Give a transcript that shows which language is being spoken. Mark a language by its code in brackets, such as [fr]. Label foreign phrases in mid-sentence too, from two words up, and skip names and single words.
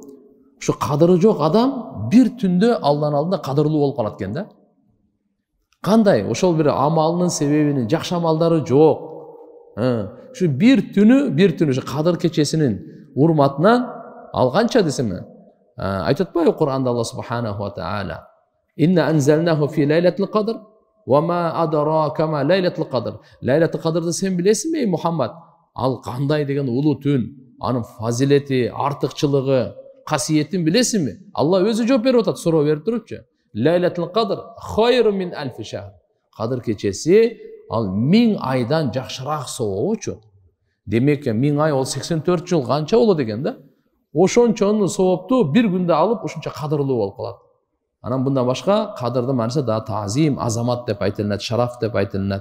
[ky] Ушу кадыры жок адам бир түндө Алланын алдында кадырлуу болуп калат экен да. Кандай? Ошол бир амалынын себебинин, жакшы амалдары жок. Ушу бир түнү ушу кадыр кечесинин урматынан ал канча десеме? Айтып атпайбы Кур'анда Алла [ar] سبحانه وتعالى? إنا أنزلناه في ليلة القدر وما أدراك ما ليلة القدر. [ky] Лейлатил кадрды сен билесиңби, Мухаммад? Ал кандай деген улуу түн, анын фазилети, артыкчылыгы, касиетин билесиңби? Алла өзү жооп берип атат, суроо берип турупчу. [ar] ليلة القدر خير من ألف شهر. [ky] Кадыр кечеси ал 1000 айдан жакшыраак сообучу. Демек 1000 ай ол 84 жыл канча болот деген да. Ошончону соопту бир күндө алып ушунча кадырлуу болуп калат. Анан мындан башка кадырдын мааниси да тазим, азамат деп айтылат, шараф деп айтылат.